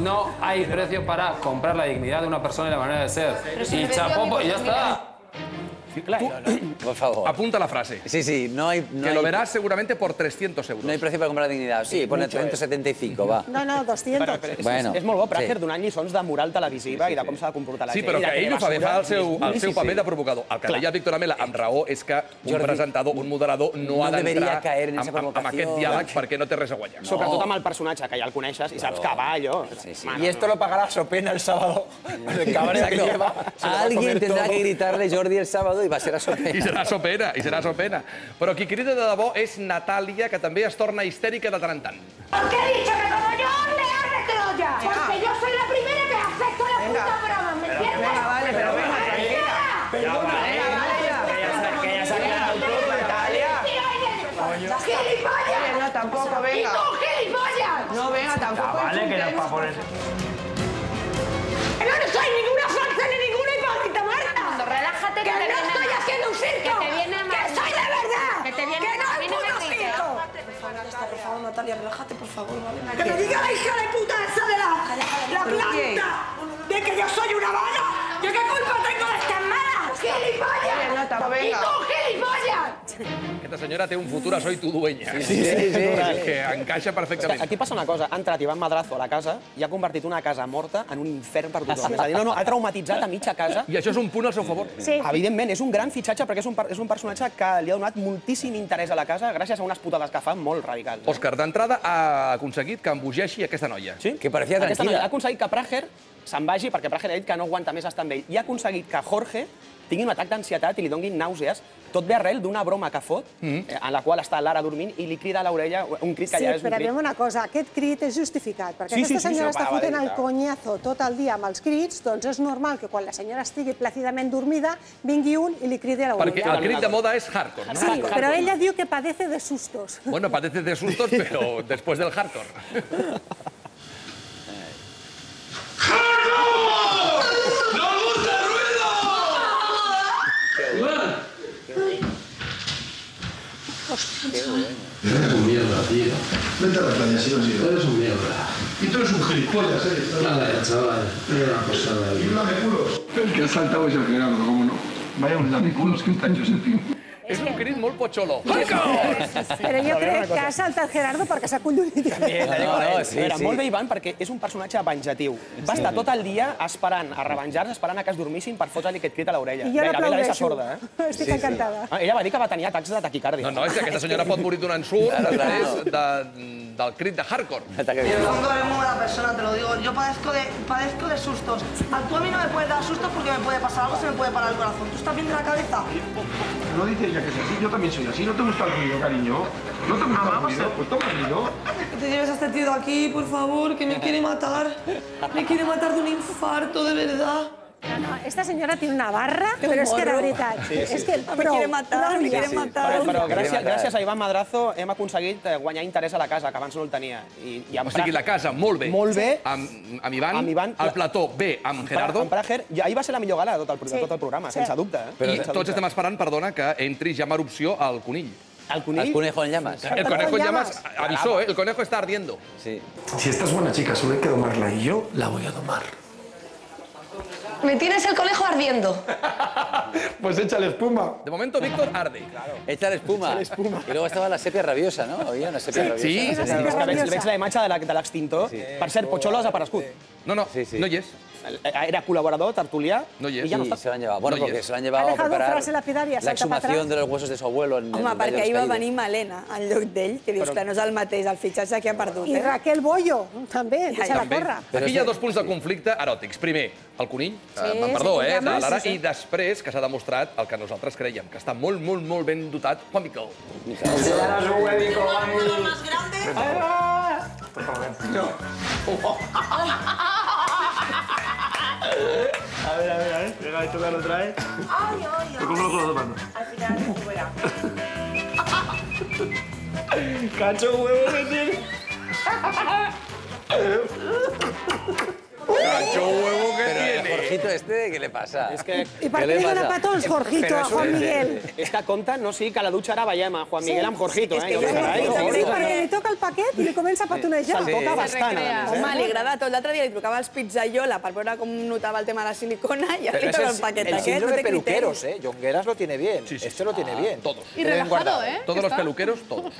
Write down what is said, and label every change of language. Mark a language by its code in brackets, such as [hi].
[es] No hay precio para comprar la dignidad de una persona y la manera de ser. Y chapopo, y ya está. Por favor. Apunta la frase. Sí, no hay... Que lo verás seguramente por 300 euros. No hay precio para comprar la dignidad. Sí, pone 375, va. No, 200. Bueno, [ca] és molt bo, Prager, donant lliçons de moral televisiva i de com s'ha de comportar la gent. Sí, però que ell ho fa bé, fa el seu paper de provocador. El que deia Víctor Amela, amb raó, és que un presentador, un moderador, no ha d'entrar amb aquest diàleg perquè no té res a guanyar. Sobretot amb el personatge, que ja el coneixes i saps que va allò. [es] Y esto lo pagará Sopena el sábado. El cabreo que lleva. Alguien tendrá que gritarle Jordi el sábado [ca] i va ser a Sopena. I serà Sopena. Però qui crida de debò és Natàlia, que també es torna histèrica de tant en tant. [es] Porque he dicho que como yo le arreglo ya. Porque yo soy la primera que acepto la puta broma, ¿me entiendes? Pero venga, tranquila. Perdona, que ya se ha quedado todo, Natalia. ¡Gilipollas! No, tampoco, venga. ¡Y tú, gilipollas! No, venga, tampoco. Vale, que no es para poner... No soy ninguna falsa ni ninguna hipócrita, Marta. Relájate, que no estoy haciendo un circo. Que te viene mal. Que soy de verdad. Que te viene que no mal. es puto circo. Por favor, Natalia, relájate, por favor, ¿vale? Que me diga la hija de puta esa de la planta de que yo soy una vaga. ¿Yo qué culpa tengo de estas malas? ¡Gilipollas! ¡Y tú, gilipollas! [ca] Aquesta senyora té un futur a Soy tu dueña. Sí. Que encaixa perfectament. Aquí passa una cosa, ha entrat Iván Madrazo a la casa i ha convertit una casa morta en un infern per tothom. És a dir, ha traumatitzat a mitja casa. I això és un punt al seu favor. Sí. Evidentment, és un gran fitxatge perquè és un personatge que li ha donat moltíssim interès a la casa gràcies a unes putades que fa molt radicals. Òscar, d'entrada ha aconseguit que embogeixi aquesta noia. Sí? [es] Que parecía [ca] Aquesta noia [es] tranquila. [ca] ha aconseguit que Prager se'n vagi perquè Prager ha dit que no aguanta més estar amb ell i ha aconseguit que Jorge tingui un atac d'ansietat i li donguin nàusees, tot ve arrel d'una broma que fot, en la qual està Lara dormint i li crida a l'orella un crit que ja és un Sí, però crit. aviam una cosa, aquest crit és justificat, perquè aquesta senyora està fotent el conyazo tot el dia amb els crits, doncs és normal que quan la senyora estigui plàcidament dormida vingui un i li cridi a l'orella. Perquè el crit de moda és hardcore, no? Sí, però ella diu que [es] padece de sustos. Bueno, padece de sustos, pero después del hardcore. ¡Nos gusta el ruido! Eres un mierda, tío. Vete a la playa, si no sirve. Eres un mierda. Y tú eres un gilipollas, Nada, chaval. Era una pasada. Y un lameculos. El que ha saltado es el Gerardo, ¿cómo no? Vaya un lameculos que está hecho ese tío. [ca] És un crit molt pocholo. Però jo crec que ha saltat Gerardo perquè s'ha collonit. Molt bé, Ivan, perquè és un personatge venjatiu. Va estar tot el dia esperant a revenjar-se, esperant que es dormissin per fotre-li aquest crit a l'orella. I jo l'aplaudeixo. Sorda, Estic encantada. Ella va dir que va tenir atacs de taquicàrdia. No, és que aquesta senyora pot morir d'un ensurt després del crit de hardcore. [es] Yo no eres muy buena persona, te lo digo. Yo padezco de sustos. Tú a mí no me puedes dar sustos porque me puede pasar algo, se me puede parar el corazón. ¿Tú estás bien de la cabeza? No dices ya que es así, yo también soy así. ¿No te gusta el ruido, cariño? ¿No te gusta el ruido? Pues toma el ruido. Que te lleves a este tío de aquí, por favor, que me quiere matar. Me quiere matar de un infarto, de verdad. [ca] No, esta senyora té una barra, però és que de veritat. És que [es] Me quiere matar, me quiere matar. [ca] Però gràcies a Ivan Madrazo hem aconseguit guanyar interès a la casa, que abans no el tenia. O sigui, la casa, molt bé. Molt bé. Amb Ivan, el plató, bé, amb Gerardo. Amb Prager, ahir va ser la millor gala de tot el programa, sense dubte. I tots estem esperant, perdona, que entri ja en erupció al conill. ¿El conill? [es] El conejo en llamas. El conejo en llamas avisó, ¿eh? El conejo está ardiendo. Sí. Si esta es buena chica, solo hay que domarla y yo la voy a domar. Me tienes el conejo ardiendo. Pues échale espuma. De momento, Víctor arde. Échale espuma. Y luego estaba la sepia rabiosa, ¿no? Había una sepia rabiosa. [ca] Sí, veig la imatge de l'extintor. Per cert, Pocholo ha desaparegut. No, no hi és. Era colaborador, tertulià, i ja no està. [es] Se l'han llevado. Bueno, porque se l'han llevado a preparar la exhumación de los huesos de su abuelo. [ca] Home, perquè ahir va venir Malena en lloc d'ell, que dius que no és el mateix, el fitxatge que ha perdut. I Raquel Bollo, també, deixa la corra. Aquí hi ha dos punts de conflicte eròtics. Primer, el conill, perdó, de Lara, i després que s'ha demostrat el que nosaltres creiem, que està molt, molt, molt ben dotat Juan Miquel. [es] Enseñaros un huevico, Juanmi. más grande? Por favor. A ver. Venga, esto que lo trae. Ay. ¿Cómo lo puedo tomar? Al final se fuera. Cacho huevo que tiene. Cacho huevo que tiene. Pero Jorgito este, ¿qué le pasa? [ca] I per què li dona petons, Jorgito, a Juan Miguel? És que compte, no sigui que a la dutxa ara veiem a Juan Miguel amb Jorgito, Sí, perquè li toca el paquet i li comença a petonejar. Se'l toca bastant. Home, li agrada tot. L'altre dia li trucava els Pizzaiola per veure com notava el tema de la silicona i ara li toca el paquet aquest. [es] El síndrome de peluqueros, ¿eh? Jongueras lo tiene bien. Este lo tiene bien. Todos. Y relajado, ¿eh? Todos los peluqueros, todos.